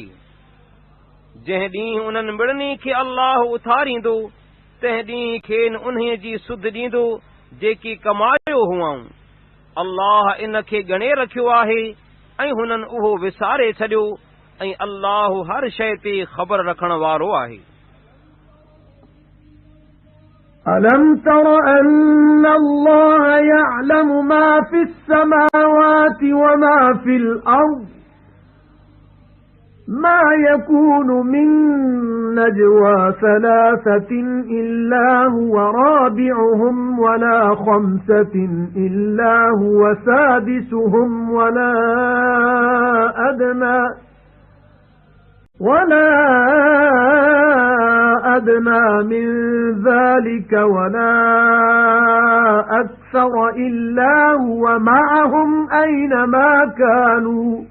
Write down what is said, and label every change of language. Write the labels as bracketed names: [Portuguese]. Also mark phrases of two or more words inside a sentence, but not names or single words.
[Sindhi] जंहिं ॾींहुं उन्हनि मिड़नी खे अल्लाह उथारींदो तंहिं ॾींहुं खेनि उन्हीअ जी सुध ॾींदो जेकी कमायो हुआऊं। अल्लाह इन खे ॻणे रखियो आहे ऐं हुननि उहो विसारे छॾियो ऐं अल्लाह हर शइ ते ख़बर रखण वारो आहे। [Arabic] أَلَمْ تَرَ أَنَّ اللَّهَ يَعْلَمُ مَا فِي السَّمَاوَاتِ وَمَا فِي الْأَرْضِ مَا يَكُونُ مِن نَّجْوَى ثَلَاثَةٍ إِلَّا هُوَ رَابِعُهُمْ وَلَا خَمْسَةٍ إِلَّا هُوَ سَادِسُهُمْ وَلَا أَدْنَى مِن ذَلِكَ وَلَا أَكْثَرَ إِلَّا هُوَ مَعَهُمْ أَيْنَمَا كَانُوا